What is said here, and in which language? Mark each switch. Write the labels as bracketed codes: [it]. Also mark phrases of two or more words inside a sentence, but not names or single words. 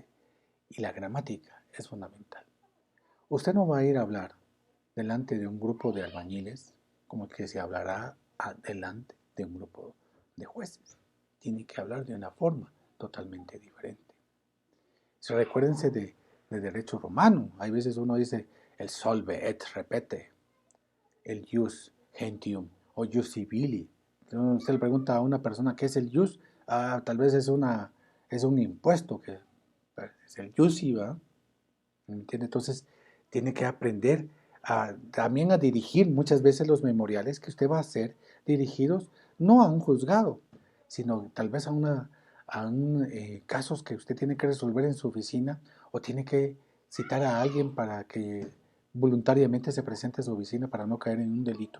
[es] Y la gramática es fundamental. Usted no va a ir a hablar delante de un grupo de albañiles como el que se hablará delante de un grupo de jueces. Tiene que hablar de una forma totalmente diferente. Recuérdense de derecho romano. Hay veces uno dice el [la] solve et repete, [es] el [la] jus gentium [es] o [la] jus civili. [es] Entonces usted le pregunta a una persona qué es el jus, tal vez es un impuesto que es el jusi, ¿verdad? ¿Entiende? Entonces tiene que aprender también a dirigir muchas veces los memoriales que usted va a hacer dirigidos no a un juzgado, sino tal vez casos que usted tiene que resolver en su oficina o tiene que citar a alguien para que voluntariamente se presente a su oficina para no caer en un delito.